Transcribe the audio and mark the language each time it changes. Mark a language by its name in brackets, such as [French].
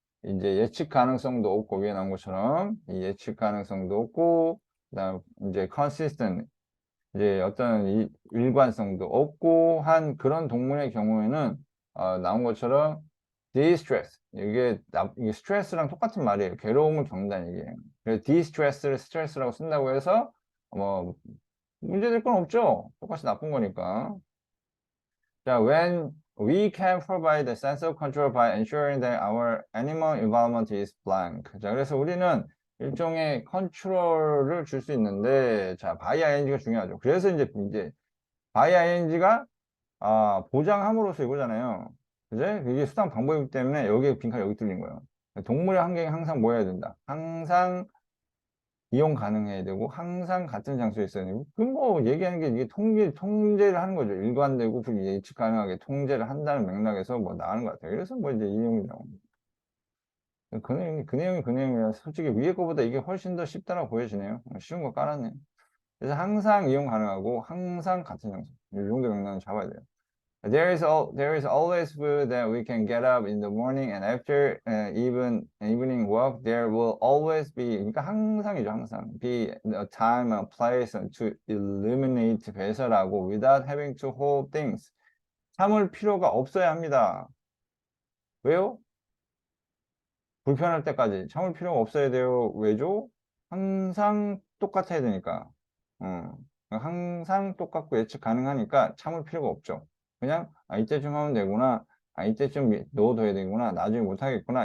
[Korean] 이제 예측 가능성도 없고 위에 나온 것처럼 이 예측 가능성도 없고 그다음 이제 consistent 이제 어떤 일관성도 없고 한 그런 동물의 경우에는 나온 것처럼 distress 이게 스트레스랑 똑같은 말이에요. 괴로움을 겪는다는 얘기예요. 그래서 distress를 스트레스라고 쓴다고 해서 뭐 문제될 건 없죠. 똑같이 나쁜 거니까. 자, [English] when we can provide a sense of control by ensuring that our animal environment is blank. [Korean] 자, 그래서 우리는 일종의 컨트롤을 줄 수 있는데, 자, by ing가 중요하죠. 그래서 이제 by ing가 보장함으로써 이거잖아요. 그제? 이게 수당 방법이기 때문에 여기에 빈칸 여기 뚫린 거예요. 동물의 환경이 항상 뭐 해야 된다? 항상 이용 가능해야 되고 항상 같은 장소에 있어야 되고 그뭐 얘기하는 게 이게 통제를 하는 거죠. 일관되고 그리고 예측 가능하게 통제를 한다는 맥락에서 뭐 나오는 것 같아요. 그래서 뭐 이제 이 내용이 나옵니다. 그 내용이라 솔직히 위에 거보다 이게 훨씬 더 쉽다고 보여지네요. 쉬운 거 깔았네. 그래서 항상 이용 가능하고 항상 같은 장소. 이 정도 맥락은 잡아야 돼요. [English] There is always food that we can get up in the morning and after evening walk, there will always be, [Korean] 그러니까 항상이죠, 항상. [English] Be a time and place to eliminate [Korean] 배설하고 [English] without having to hold things. [Korean] 참을 필요가 없어야 합니다. 왜요? 불편할 때까지 참을 필요가 없어야 돼요. 왜죠? 항상 똑같아야 되니까. 항상 똑같고 예측 가능하니까 참을 필요가 없죠. 그냥 이때쯤 하면 되구나. 이때쯤 넣어둬야 되구나. 나중에 못하겠구나.